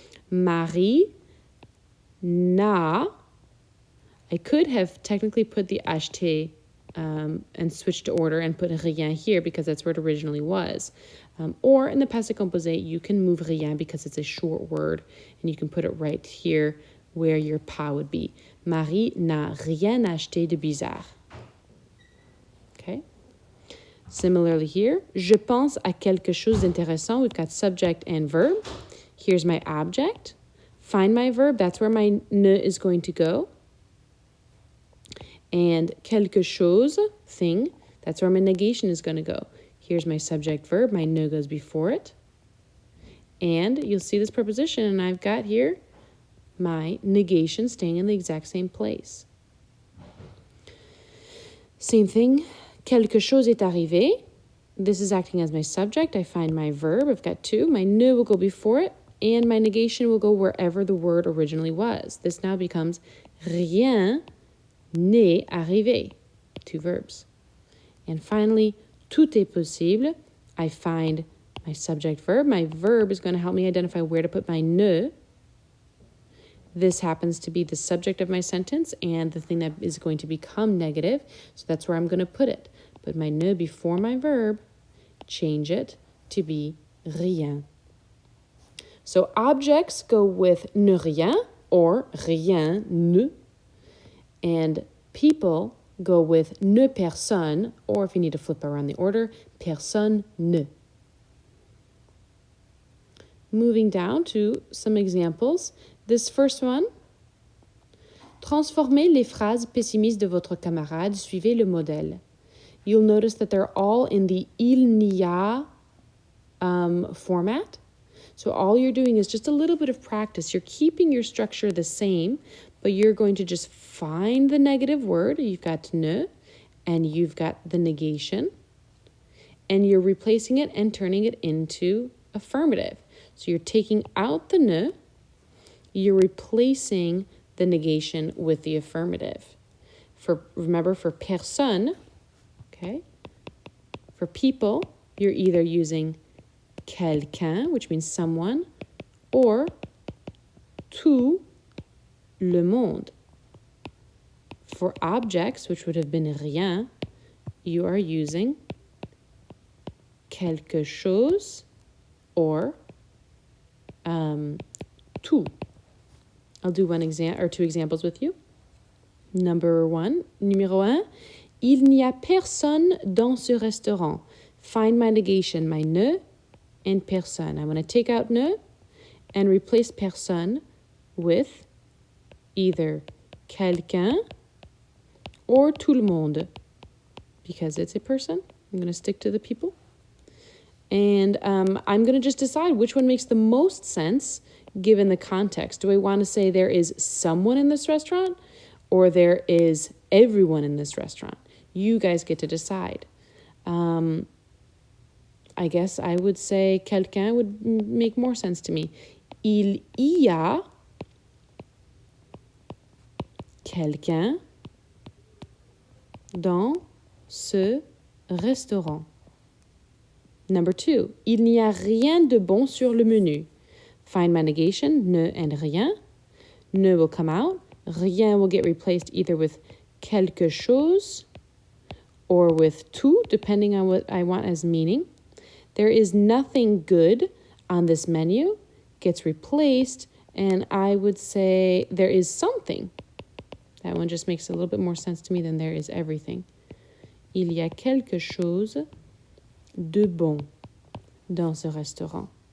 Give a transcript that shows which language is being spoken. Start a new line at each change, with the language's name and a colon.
French: Marie n'a.
English: I could have technically put the acheté and switched to order and put rien here because that's where it originally was. Or in the passé composé, you can move rien because it's a short word and you can put it right here where your pas would be.
French: Marie n'a rien acheté de bizarre. Okay.
English: Similarly here,
French: je pense à quelque chose d'intéressant.
English: We've got subject and verb. Here's my object. Find my verb. That's where my ne is going to go. And quelque chose, thing, that's where my negation is going to go. Here's my subject verb. My ne goes before it. And you'll see this preposition, and I've got here my negation staying in the exact same place. Same thing.
French: Quelque chose est arrivé.
English: This is acting as my subject. I find my verb. I've got two. My ne will go before it, and my negation will go wherever the word originally was. This now becomes
French: rien n'est arrivé.
English: Two verbs. And finally,
French: tout est possible.
English: I find my subject verb. My verb is going to help me identify where to put my ne. This happens to be the subject of my sentence and the thing that is going to become negative. So that's where I'm going to put it. Put my ne before my verb, change it to be rien. So objects go with ne rien or rien ne. And people go with ne personne, or if you need to flip around the order, personne ne. Moving down to some examples. This first one,
French: transformez les phrases pessimistes de votre camarade, suivez le modèle.
English: You'll notice that they're all in the il n'y a format. So all you're doing is just a little bit of practice. You're keeping your structure the same, but you're going to just find the negative word. You've got ne, and you've got the negation, and you're replacing it and turning it into affirmative. So you're taking out the ne, you're replacing the negation with the affirmative. Remember, for personne, okay, for people, you're either using quelqu'un, which means someone, or tout le monde. For objects, which would have been rien, you are using quelque chose or tout. I'll do two examples with you.
French: Numéro 1, il n'y a personne dans ce restaurant.
English: Find my negation, my ne and personne. I'm going to take out ne and replace personne with either quelqu'un or tout le monde. Because it's a person, I'm going to stick to the people. And I'm going to just decide which one makes the most sense given the context. Do I want to say there is someone in this restaurant or there is everyone in this restaurant? You guys get to decide. I guess I would say quelqu'un would make more sense to me.
French: Il y a quelqu'un dans ce restaurant.
English: Number 2,
French: il n'y a rien de bon sur le menu.
English: Find my negation, ne and rien. Ne will come out. Rien will get replaced either with quelque chose or with tout, depending on what I want as meaning. There is nothing good on this menu, gets replaced, and I would say there is something. That one just makes a little bit more sense to me than there is everything.
French: Il y a quelque chose de bon dans ce restaurant.